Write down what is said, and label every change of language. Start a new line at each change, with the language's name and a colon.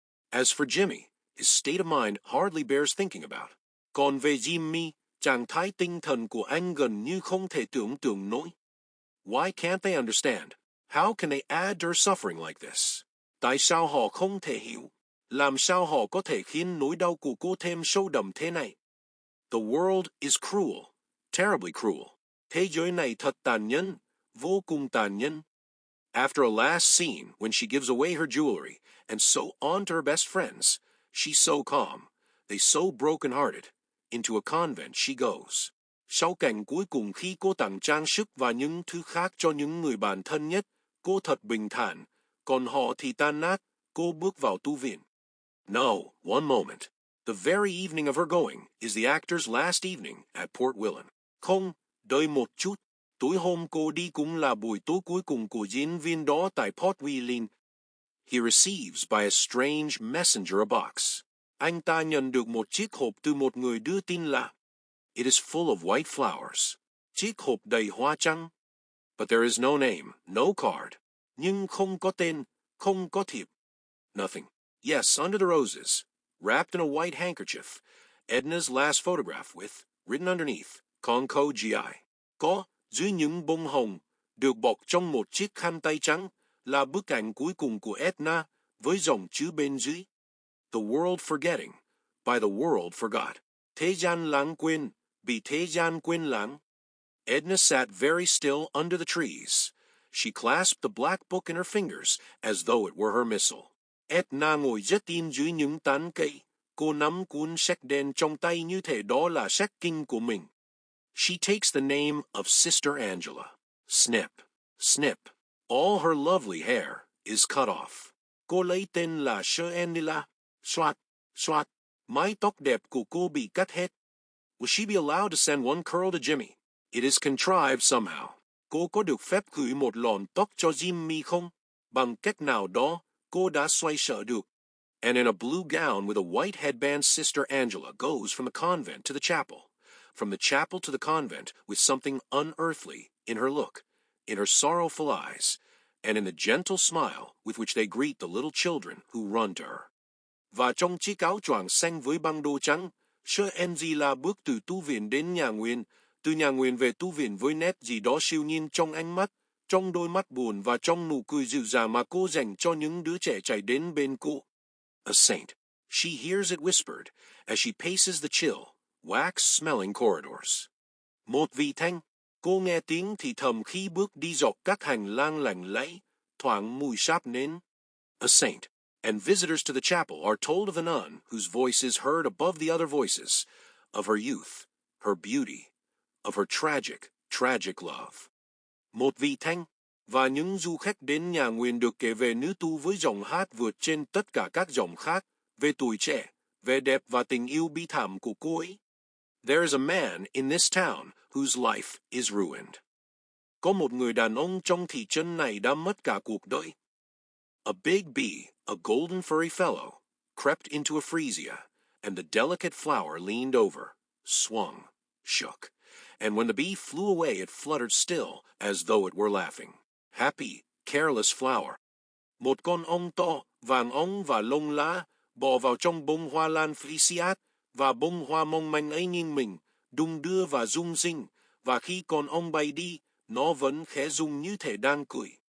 English: As for Jimmy, his state of mind hardly bears thinking about.
Vietnamese: Còn về Jimmy, trạng thái tinh thần của anh gần như không thể tưởng tượng nổi.
English: Why can't they understand? How can they add to her suffering like this?
Vietnamese: Tại sao họ không thể hiểu? Làm sao họ có thể khiến nỗi đau của cô thêm sâu đậm thế này?
English: The world is cruel, terribly cruel.
Vietnamese: Thế giới này thật tàn nhẫn, vô cùng tàn nhẫn.
English: After a last scene when she gives away her jewelry and so on to her best friends, she's so calm, they so broken-hearted, into a convent she goes.
Vietnamese: Sau cảnh cuối cùng khi cô tặng trang sức và những thứ khác cho những người bạn thân nhất, cô thật bình thản, còn họ thì tan nát, cô bước vào tu viện.
English: No, one moment. The very evening of her going is the actor's last evening at Port Willen.
Vietnamese: Không, đợi một chút. Tối hôm cô đi cũng là buổi tối cuối cùng của diễn viên đó tại Port Willen.
English: He receives by a strange messenger a box.
Vietnamese: Anh ta nhận được một chiếc hộp từ một người đưa tin lạ.
English: It is full of white flowers.
Vietnamese: Chiếc hộp đầy hoa trắng.
English: But there is no name, no card.
Vietnamese: Nhưng không có tên, không có thiệp.
English: Nothing. Yes, under the roses, wrapped in a white handkerchief, Edna's last photograph with, written underneath, Conco GI.
Vietnamese: Có, dưới những bông hồng, được bọc trong một chiếc khăn tay trắng, là bức ảnh cuối cùng của Edna, với dòng chữ bên dưới.
English: The world forgetting, by the world forgot.
Vietnamese: Thế gian lãng quên, bị thế gian quên lãng.
English: Edna sat very still under the trees. She clasped the black book in her fingers as though it were her missile.
Vietnamese: Edna ngồi rất im dưới những tán cây. Cô nắm cuốn sách đen trong tay như thể đó là sách kinh của mình.
English: She takes the name of Sister Angela. Snip, snip. All her lovely hair is cut off.
Vietnamese: Cô lấy tên là Sir Angela. Soát, soát. Mái tóc đẹp của cô bị cắt hết.
English: Will she be allowed to send one curl to Jimmy? It is contrived somehow.
Vietnamese: Cô có được phép gửi một lọn tóc cho Jimmy không? Bằng cách nào đó, cô đã xoay sở được.
English: And in a blue gown with a white headband, Sister Angela goes from the convent to the chapel. From the chapel to the convent with something unearthly in her look, in her sorrowful eyes, and in the gentle smile with which they greet the little children who run to her.
Vietnamese: Và trong chiếc áo choàng xanh với băng đô trắng, Sir Angela bước từ tu viện đến nhà nguyện, từ nhà nguyện về tu viện với nét gì đó siêu nhiên trong ánh mắt, trong đôi mắt buồn và trong nụ cười dịu dàng mà cô dành cho những đứa trẻ chạy đến bên cô.
English: A saint. She hears it whispered as she paces the chill, wax-smelling corridors.
Vietnamese: Một vị thánh. Cô nghe tiếng thì thầm khi bước đi dọc các hành lang lạnh lẽo, thoảng mùi sáp nến.
English: A saint. And visitors to the chapel are told of the nun whose voice is heard above the other voices, of her youth, her beauty, of her tragic, tragic love.
Vietnamese: Một vị thánh, và những du khách đến nhà nguyện được kể về nữ tu với giọng hát vượt trên tất cả các giọng khác, về tuổi trẻ, về đẹp và tình yêu bi thảm của cô ấy.
English: There is a man in this town whose life is ruined.
Vietnamese: Có một người đàn ông trong thị trấn này đã mất cả cuộc đời.
English: A big bee, a golden furry fellow, crept into a freesia, and the delicate flower leaned over, swung, shook. And when the bee flew away it fluttered still, as though it were laughing. Happy, careless flower.
Vietnamese: Một con ong to, vàng óng và lông lá, bò vào trong bông hoa lan freesiat, và bông hoa mong manh ấy nghiêng mình, đung đưa và rung rinh, và khi con ong bay đi, nó vẫn khẽ rung như thể đang cười.